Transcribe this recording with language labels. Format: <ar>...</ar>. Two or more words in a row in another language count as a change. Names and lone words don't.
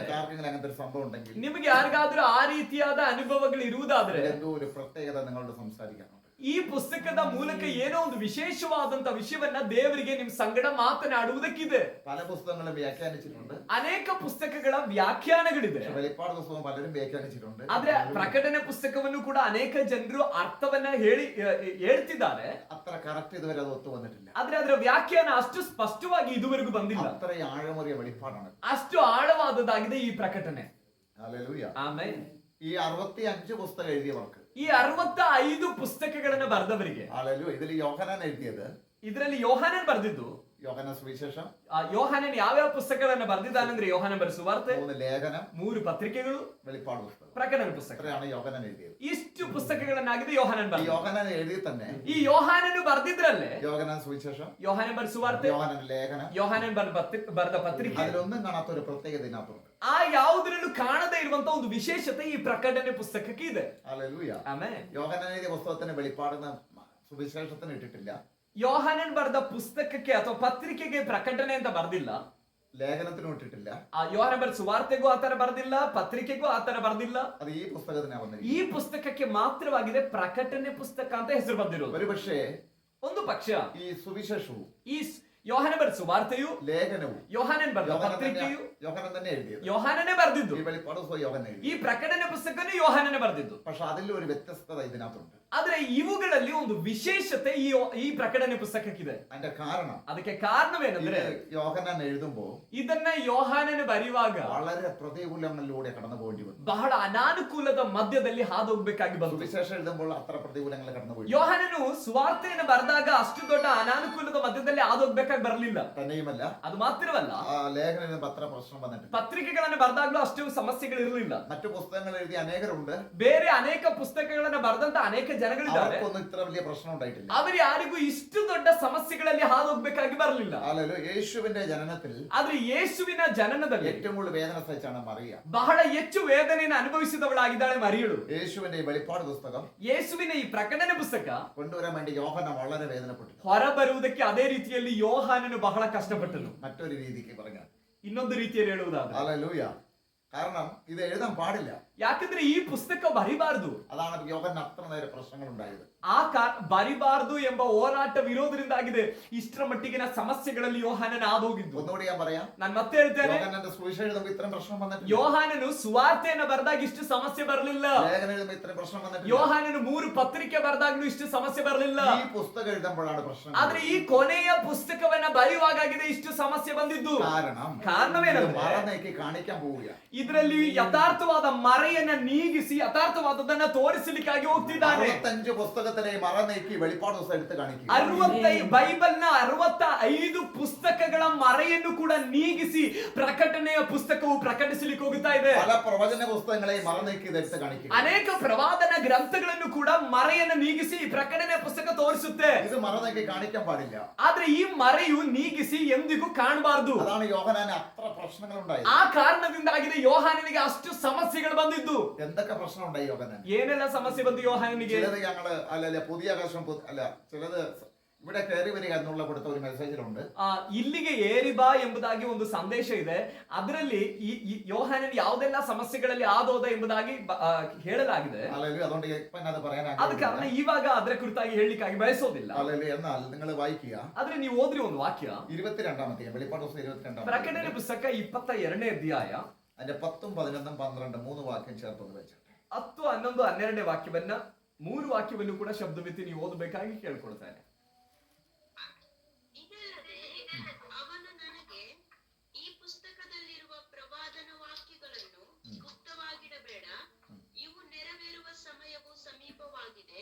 <ml>നിങ്ങൾക്ക് ആർക്കെങ്കിലും അങ്ങനത്തെ ഒരു സംഭവം ഉണ്ടെങ്കിൽ,</ml> <kn>ನಿಮಗೆ ಯಾರಿಗಾದ್ರೂ ಆ ರೀತಿಯಾದ ಅನುಭವಗಳು ಇರುವುದಾದ್ರೆ,</kn> <ml>എന്തോ ഒരു പ്രത്യേകത നിങ്ങളോട് സംസാരിക്കാനുണ്ട്.</ml> <kn>ಈ ಪುಸ್ತಕದ ಮೂಲಕ ಏನೋ ಒಂದು ವಿಶೇಷವಾದಂತ ವಿಷಯವನ್ನ ದೇವರಿಗೆ ನಿಮ್ ಸಂಗಡ ಮಾತನಾಡುವುದಕ್ಕಿದೆ.</kn> <ml>പല പുസ്തകങ്ങളും വ്യാഖ്യാനിച്ചിട്ടുണ്ട്,</ml> <kn>ಅನೇಕ ಪುಸ್ತಕಗಳ ವ್ಯಾಖ್ಯಾನಗಳಿದೆ.</kn> <ml>വെളിപ്പാട് പുസ്തകം പലരും വ്യാഖ്യാനിച്ചിട്ടുണ്ട്.</ml> <kn>ಆದ್ರೆ ಪ್ರಕಟಣೆ ಪುಸ್ತಕವನ್ನು ಕೂಡ ಅನೇಕ ಜನರು ಅರ್ಥವನ್ನ ಹೇಳ್ತಿದ್ದಾರೆ.</kn> <ml>അത്ര കറക്റ്റ് ഇതുവരെ അത് ഒത്തു വന്നിട്ടില്ല.</ml> <kn>ಆದ್ರೆ ಅದರ ವ್ಯಾಖ್ಯಾನ ಅಷ್ಟು ಸ್ಪಷ್ಟವಾಗಿ ಇದುವರೆಗೂ ಬಂದಿಲ್ಲ.</kn> <ml>അത്ര ആഴമേറിയ വെളിപ്പാടാണ്,</ml> <kn>ಅಷ್ಟು ಆಳವಾದದ್ದಾಗಿದೆ ಈ ಪ್ರಕಟಣೆ.</kn> <ml>ഹല്ലേലൂയ.</ml> <kn>ಆಮೆನ್.</kn> <ml>ഈ 65 പുസ്തകം എഴുതിയവർക്ക്,</ml> <kn>ಈ 65 ಪುಸ್ತಕಗಳನ್ನ ಬರೆದವರಿಗೆ,</kn> <ml>ഹല്ലേലൂയ, ഇതിൽ യോഹന്നാൻ എഴുതിയത്,</ml> <kn>ಇದರಲ್ಲಿ ಯೋಹಾನನ್ ಬರೆದಿದ್ದು,</kn> <ml>യോഹന്നാൻ സുവിശേഷം,</ml> <kn>ಯೋಹಾನನ್ ಯಾವ್ಯಾವ ಪುಸ್ತಕಗಳನ್ನ ಬರೆದಿದ್ದಾನಂದ್ರೆ, ಯೋಹಾನನ್ ಬರೆದ ಸುವಾರ್ತೆ,</kn> <ml>3 ലേഖനം,</ml> <kn>3 ಪತ್ರಿಕೆಗಳು,</kn> <ml>വെളിപ്പാട് പുസ്തകം,</ml> <kn>ಪ್ರಕಟಣೆ ಪುಸ್ತಕ.</kn> <ml>ഇത്രയാണ് യോഹന്നാൻ എഴുതിയത്.</ml> <kn>ಇಷ್ಟು ಪುಸ್ತಕಗಳನ್ನಾಗಿದೆ ಯೋಹಾನನ್</kn> <ml>ഈ</ml> <kn>ಬರೆದ.</kn> <ml>യോഹന്നാൻ എഴുതി തന്നെ</ml> <kn>ಈ ಯೋಹಾನನು ಬರೆದಿದ್ರಲ್ಲೇ,</kn> <ml>യോഹന്നാൻ സുവിശേഷം,</ml> <kn>ಯೋಹಾನನ್ ಬರೆದ ಸುವಾರ್ತೆ,</kn> <ml>യോഹന്നാൻ ലേഖനം,</ml> <kn>ಯೋಹಾನನ್ ಬರೆದ ಪತ್ರಿಕೆ,</kn> <ml>അതിലൊന്നും കാണാത്ത ഒരു പ്രത്യേകത ഇതിനകത്തുണ്ട്.</ml> <kn>ಆ ಯಾವುದರಲ್ಲೂ ಕಾಣದೇ ಇರುವಂತ ಒಂದು ವಿಶೇಷತೆ ಈ ಪ್ರಕಟಣೆ ಪುಸ್ತಕಕ್ಕೆ ಇದೆ.</kn> <ml>ഹല്ലേലൂയ.</ml> <kn>ಆಮೆನ್.</kn> <ml>യോഹന്നാൻ എഴുതിയ പുസ്തകത്തിന് വെളിപ്പാടുന്ന സുവിശേഷത്തിന് ഇട്ടിട്ടില്ല,</ml> <kn>ಯೋಹಾನನ್ ಬರೆದ ಪುಸ್ತಕಕ್ಕೆ ಅಥವಾ ಪತ್ರಿಕೆಗೆ ಪ್ರಕಟಣೆ ಅಂತ ಬರ್ದಿಲ್ಲ,</kn> <ml>ലേഖനത്തിനും ഇട്ടിട്ടില്ല.</ml> <kn>ಆ ಯೋಹಾನನ್ ಬರೆದ ಸುವಾರ್ತೆಗೂ ಆತರ ಬರ್ದಿಲ್ಲ, ಪತ್ರಿಕೆಗೂ ಆತರ ಬರ್ದಿಲ್ಲ.</kn> <ml>അത് ഈ പുസ്തകത്തിനാ വന്നിരിക്കുന്നത്.</ml> <kn>ಈ ಪುಸ್ತಕಕ್ಕೆ ಮಾತ್ರವಾಗಿದೆ ಪ್ರಕಟಣೆ ಪುಸ್ತಕ ಅಂತ ಹೆಸರು ಬಂದಿರೋದು.</kn> <ml>ഒരുപക്ഷേ</ml> <kn>ಒಂದು ಪಕ್ಷ</kn> <ml>ഈ സുവിശേഷവും</ml> <kn>ಈ ಯೋಹಾನ ಬರೆದ ಸುವಾರ್ತೆಯು,</kn> <ml>ലേഖനവും</ml> <kn>ಯೋಹಾನನ್ ಬರೆದ ಪತ್ರಿಕೆಯು</kn> <ml>യോഹന്നാൻ തന്നെ എഴുതിയത്.</ml> <kn>ಯೋಹಾನನೇ ಬರೆದಿದ್ದು.</kn> <ml>ഈ വെളിപ്പാട് പുസ്തകം യോഹന്നാൻ എഴുതി.</ml> <kn>ಈ ಪ್ರಕಟಣೆ ಪುಸ್ತಕನು ಯೋಹಾನನೇ ಬರೆದಿದ್ದು.</kn> <ml>പക്ഷെ അതിൽ ഒരു വ്യത്യസ്തത ഇതിനകത്തുണ്ട്.</ml> <kn>ಆದ್ರೆ ಇವುಗಳಲ್ಲಿ ಒಂದು ವಿಶೇಷತೆ ಈ ಪ್ರಕಟಣೆ ಪುಸ್ತಕಕ್ಕಿದೆ.</kn> <ml>അതിന്റെ കാരണം</ml> <kn>ಅದಕ್ಕೆ ಕಾರಣವೇನೆಂದ್ರೆ,</kn> <ml>യോഹന്നാൻ എഴുതുമ്പോ</ml> <kn>ಇದನ್ನ ಯೋಹಾನನ ಬರೆಯುವಾಗ</kn> <ml>വളരെ പ്രതികൂലങ്ങളിലൂടെ കടന്നു പോകേണ്ടി വന്നു.</ml> <kn>ಬಹಳ ಅನಾನುಕೂಲದ ಮಧ್ಯದಲ್ಲಿ ಹಾದು ಹೋಗ್ಬೇಕಾಗಿ ಬಂತು.</kn> <ml>സുവിശേഷം എഴുതുമ്പോൾ അത്ര പ്രതികൂലങ്ങൾ കടന്നു പോയി.</ml> <kn>ಯೋಹಾನನು ಸುವಾರ್ತೆಯನ್ನು ಬರೆದಾಗ ಅಷ್ಟು ದೊಡ್ಡ ಅನಾನುಕೂಲದ ಮಧ್ಯದಲ್ಲಿ ಹಾದು ಹೋಗ್ಬೇಕಾಗಿ ಬರಲಿಲ್ಲ.</kn> <ml>തന്നെയുമല്ല,</ml> <kn>ಅದು ಮಾತ್ರವಲ್ಲ,</kn> <ml>ലേഖനം എഴുതുമ്പോൾ അത്ര പ്രശ്നം വന്നിട്ടില്ല.</ml> <kn>ಪತ್ರಿಕೆಗಳನ್ನು ಬರೆದಾಗ್ಲೂ ಅಷ್ಟು ಸಮಸ್ಯೆಗಳು ಇರಲಿಲ್ಲ.</kn> <ml>മറ്റു പുസ്തകങ്ങൾ എഴുതിയ അനേകരുണ്ട്.</ml> <kn>ಬೇರೆ ಅನೇಕ ಪುಸ್ತಕಗಳನ್ನ ಬರೆದಂತ ಅನೇಕ ಜನಗಳಿದ್ದಾರೆ.</kn> <ml>അവർക്കൊന്നും ഇത്ര വലിയ പ്രശ്നം ഉണ്ടായിട്ടില്ല.</ml> <kn>ಅವರು ಯಾರಿಗೂ ಇಷ್ಟು ದೊಡ್ಡ ಸಮಸ್ಯೆಗಳಲ್ಲಿ ಹಾದು ಹೋಗ್ಬೇಕಾಗಿ ಬರಲಿಲ್ಲ.</kn> <ml>യേശുവിന്റെ ജനനത്തിൽ,</ml> <kn>ಆದ್ರೆ ಯೇಸುವಿನ ಜನನದಲ್ಲಿ</kn> <ml>ഏറ്റവും കൂടുതൽ വേദന സഹിച്ചാണ് മറിയ.</ml> <kn>ಬಹಳ ಹೆಚ್ಚು ವೇದನೆಯನ್ನು ಅನುಭವಿಸಿದವಳಾಗಿದ್ದಾಳೆ ಮರಿಯಳು.</kn> <ml>യേശുവിന്റെ വെളിപ്പാട് പുസ്തകം</ml> <kn>ಯೇಸುವಿನ ಈ ಪ್ರಕಟಣೆ ಪುಸ್ತಕ</kn> <ml>കൊണ്ടുവരാൻ വേണ്ടി യോഹന്നാൻ വളരെ വേദനപ്പെട്ടു.</ml> <kn>ಹೊರ ಬರುವುದಕ್ಕೆ ಅದೇ ರೀತಿಯಲ್ಲಿ ಯೋಹಾನನು ಬಹಳ ಕಷ್ಟಪಟ್ಟನು.</kn> <ml>മറ്റൊരു രീതിക്ക് പറഞ്ഞാൽ,</ml> <kn>ಇನ್ನೊಂದು ರೀತಿಯಲ್ಲಿ ಹೇಳುವುದಾದ್ರೆ,</kn> <ml>ഹല്ലേലൂയ, കാരണം ഇത് എഴുതാൻ പാടില്ല.</ml> <kn>ಯಾಕಂದ್ರೆ ಈ ಪುಸ್ತಕ ಬರಿಬಾರದು.</kn> <ml>അതാണ് യോഹന്നാൻ അത്ര നേരം പ്രശ്നങ്ങൾ ഉണ്ടായത്.</ml> <kn>ಬರಿಬಾರದು ಎಂಬ ಹೋರಾಟವಿರೋದ್ರಿಂದಾಗಿದೆ ಇಷ್ಟರ ಮಟ್ಟಿಗಿನ ಸಮಸ್ಯೆಗಳಲ್ಲಿ ಯೋಹಾನನ ಆದೋಗಿದ್ದು.</kn> <ml>ഒന്നുകൂടി ഞാൻ പറയാം,</ml> <kn>ನಾನು ಮತ್ತೆ ಹೇಳ್ತೇನೆ,</kn> <ml>യോഹന്നാന്റെ സുവിശേഷം എഴുതുമ്പോൾ ഇത്രയും പ്രശ്നം വന്നിട്ടില്ല.</ml> <kn>ಯೋಹಾನನು ಸುವಾರ್ತೆಯನ್ನು ಬರೆದಾಗ ಇಷ್ಟು ಸಮಸ್ಯೆ ಬರಲಿಲ್ಲ.</kn> <ml>ലേഖനം എഴുതുമ്പോൾ ഇത്രയും പ്രശ്നം വന്നിട്ടില്ല.</ml> <kn>ಯೋಹಾನನು 3 ಪತ್ರಿಕೆ ಬರೆದಾಗ್ಲೂ ಇಷ್ಟು ಸಮಸ್ಯೆ ಬರಲಿಲ್ಲ.</kn> <ml>ഈ പുസ്തകം എഴുതുമ്പോഴാണ് പ്രശ്നം.</ml> <kn>ಆದ್ರೆ ಈ ಕೊನೆಯ ಪುಸ್ತಕವನ್ನ ಬರೆಯುವಾಗಿದೆ ಇಷ್ಟು ಸಮಸ್ಯೆ ಬಂದಿದ್ದು. ಕಾರಣವೇನೆಂದ್ರೆ,</kn> <ml>മറന്നേക്ക് കാണിക്കാൻ പോവുക.</ml> <kn>ಇದರಲ್ಲಿ ಯಥಾರ್ಥವಾದ ಮರೆಯನ್ನ ನೀಗಿಸಿ ಯಥಾರ್ಥವಾದದನ್ನ ತೋರಿಸಲಿಕ್ಕಾಗಿ ಹೋಗ್ತಿದ್ದಾನೆ.</kn> <ml>65 പുസ്തകത്തിലെ മറന്നേക്ക് വെളിപ്പാട് പുസ്തകം എടുത്ത് കാണിക്കുക.</ml> <kn>65 ಬೈಬಲ್ನ 65 ಪುಸ್ತಕಗಳ ಮರೆಯನ್ನು ಕೂಡ ನೀಗಿಸಿ ಪ್ರಕಟಣೆಯ ಪುಸ್ತಕವು ಪ್ರಕಟಿಸಲಿಕ್ಕೆ ಹೋಗುತ್ತಾ ಇದೆ.</kn> <ml>പല പ്രവചന പുസ്തകങ്ങളെ മറന്നേക്ക് എടുത്ത് കാണിക്കുക.</ml> <kn>ಅನೇಕ ಪ್ರವಾದನ ಗ್ರಂಥಗಳನ್ನು ಕೂಡ ಮರೆಯನ್ನು ನೀಗಿಸಿ ಪ್ರಕಟಣೆ ಪುಸ್ತಕ ತೋರಿಸುತ್ತೆ.</kn> <ml>ഇത് മറന്നേക്ക് കാണിക്കാൻ പാടില്ല.</ml> <kn>ಆದ್ರೆ ಈ ಮರೆಯು ನೀಗಿಸಿ ಎಂದಿಗೂ ಕಾಣಬಾರದು.</kn> <ml>അതാണ് യോഹന്നാന് അത്ര പ്രശ്നങ്ങൾ ഉണ്ടായത്.</ml> <kn>ಆ ಕಾರಣದಿಂದಾಗಿದೆ ಯೋಹಾನನಿಗೆ ಅಷ್ಟು ಸಮಸ್ಯೆಗಳು ಬಂದಿದ್ದು.</kn> <ml>എന്തൊക്കെ പ്രശ്നം ഉണ്ടായി യോഹന്നാൻ?</ml> <kn>ಏನೆಲ್ಲ ಸಮಸ್ಯೆ ಬಂತು ಯೋಹಾನನಿಗೆ?</kn> <ml>ചിലത് ഞങ്ങള് അല്ല പുതിയ ആകാശം അല്ല ചിലത് ഇവിടെ കയറി വരിക എന്നുള്ള കൊടുത്ത ഒരു മെസ്സേജിലുണ്ട്.</ml> <kn>ಇಲ್ಲಿಗೆ ಏರಿ ಬಾ ಎಂಬುದಾಗಿ ಒಂದು ಸಂದೇಶ ಇದೆ. ಅದರಲ್ಲಿ ಯೋಹಾನನ್ ಯಾವುದೆಲ್ಲ ಸಮಸ್ಯೆಗಳಲ್ಲಿ ಆದೋದ ಎಂಬುದಾಗಿ ಹೇಳಲಾಗಿದೆ.</kn> <ml>അതുകൊണ്ട് ഇപ്പൊ അത് പറയാൻ</ml> <kn>ಅದ ಕಾರಣ ಇವಾಗ ಅದರ ಕುರಿತಾಗಿ ಹೇಳಲಿಕ್ಕಾಗಿ ಬಯಸೋದಿಲ್ಲ.</kn> <ml>എന്നാൽ നിങ്ങൾ വായിക്കുക.</ml> <kn>ಆದ್ರೆ ನೀವು ಓದ್ರಿ ಒಂದು ವಾಕ್ಯ,</kn> <ml>22-ാം അധ്യായം, വെളിപ്പാട് പുസ്തകം 22-ാം</ml> <kn>ಪ್ರಕಟಣೆ ಪುಸ್ತಕ 22ನೇ ಅಧ್ಯಾಯ,</kn> <ml>അതിന്റെ 10, 11, 12 3 വാക്യം ചേർത്ത് വെച്ചിട്ട്</ml> <kn>10, 11, 12ನೇ ವಾಕ್ಯವನ್ನ 3 ವಾಕ್ಯವನ್ನು ಕೂಡ ಶಬ್ದವೆತ್ತಿ ನೀವು ಓದಬೇಕಾಗಿ ಕೇಳ್ಕೊಳ್ತಾನೆ. ಅವನು ನನಗೆ ಈ ಪುಸ್ತಕದಲ್ಲಿರುವ ಪ್ರವಾದನ ವಾಕ್ಯಗಳನ್ನು ಗುಪ್ತವಾಗಿಡಬೇಡ, ಇವು ನೆರವೇರುವ ಸಮಯವು ಸಮೀಪವಾಗಿದೆ.</kn>